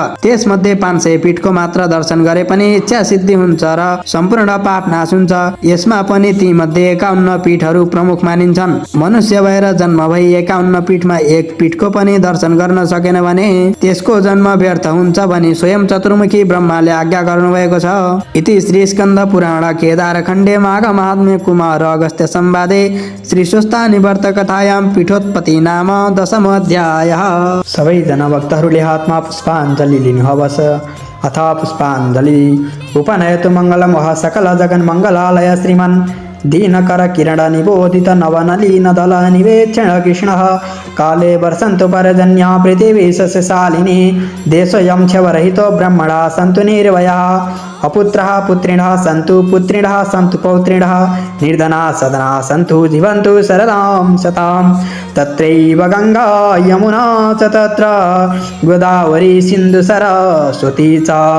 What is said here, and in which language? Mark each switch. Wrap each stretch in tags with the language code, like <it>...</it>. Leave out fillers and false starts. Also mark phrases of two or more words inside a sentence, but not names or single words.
<ne>त्यसमध्ये 500 पीठको मात्र दर्शन गरे पनि इच्छा सिद्धि हुन्छ र सम्पूर्ण पाप नाश हुन्छ। यसमा पनि ती मध्ये 51 पीठहरू प्रमुख मानिन्छन्। मनुष्य भएर जन्म भई 51 पीठमा एक पीठको पनि दर्शन गर्न सकेन भने त्यसको जन्म व्यर्थ हुन्छ भनी स्वयं चतुर्मुखी ब्रह्माले आज्ञा गर्नुभएको छ।</ne> <sa>इति श्री स्कन्द पुराण केदार खण्डे माघ महात्म्य कुमार अगस्त्य संवादे श्री स्वस्था निवर्त कथायां पीठोत्पत्ति नाम 10मो अध्यायः।</sa> <ne>सबैजना भक्तहरूले हातमा पुष्पाञ्जलि लिनुहोस्।</ne> <sa>अथ पुष्पाञ्जलि। उपनयतु मङ्गलं वः सकल जगन् मङ्गलालय श्रीमन् दीनकर किरण निबोधित नवनलीन दल निवेक्षण कृष्णः काले वर्षन्तु पर्जन्या पृथिवी सस्यशालिनी देशोऽयं क्षवरहितो ब्रह्मणा सन्तु निर्भयाः अपुत्रः पुत्रिणः सन्तु पुत्रिणः सन्तु पौत्रिणः निर्धना सदना सन्तु जीवन्तु शरदां शतां तत्रैव गङ्गा यमुना च तत्र गोदावरी सिन्धु सरस्वती च</sa>